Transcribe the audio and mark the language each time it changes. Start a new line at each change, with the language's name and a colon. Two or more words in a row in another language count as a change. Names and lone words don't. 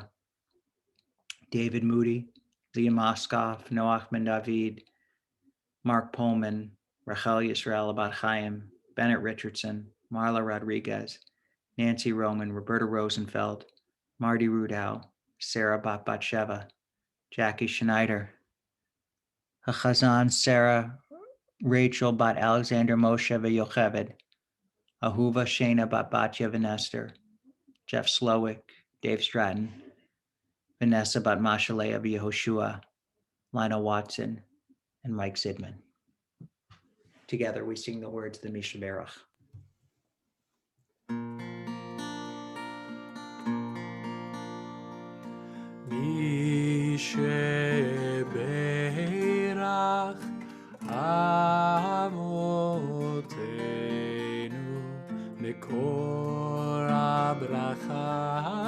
English: David Moody, Leah Moskoff, Noach Ben David, Mark Pullman, Rachel Yisrael Abat Chaim, Bennett Richardson, Marla Rodriguez, Nancy Roman, Roberta Rosenfeld, Marty Rudow, Sarah Batsheva, Jackie Schneider, Chazan Sarah, Rachel Bat Alexander Moshe Yocheved, Ahuva Shana Bat Batya Vanester, Jeff Slowick, Dave Stratton, Vanessa Bat Mashalea Yehoshua, Lionel Watson, and Mike Zidman. Together we sing the words of the Misha Berach.
Hebrew: מי שברך אבותינו מקור הברכה